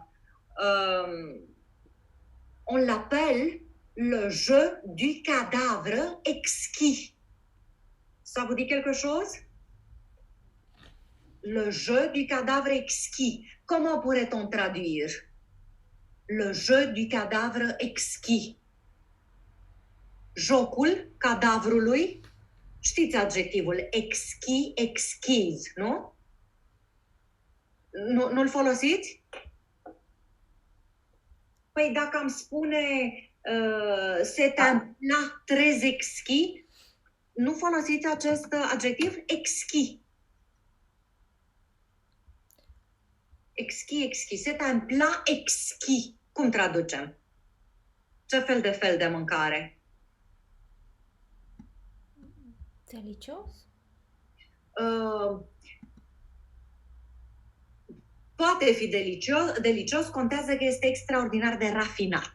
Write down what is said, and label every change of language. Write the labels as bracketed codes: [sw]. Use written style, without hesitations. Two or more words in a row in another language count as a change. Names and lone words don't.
[fr] On l'appelle le jeu du cadavre exquis. Ça vous dit quelque chose? Le jeu du cadavre exquis. Comment pourrait-on traduire? Le jeu du cadavre exquis. [ro] Jocul cadavrului. Știți adjectivul [fr] exquis, exquise, [ro] nu? Nu-l folosiți? Păi dacă am spune [fr] c'est un plat très exquis, [ro] nu folosiți acest adjectiv exquis. [fr] Exquis. C'est un plat exquis. [ro] Cum traducem? Ce fel de mâncare? Delicios? Poate fi delicios, contează că este extraordinar de rafinat.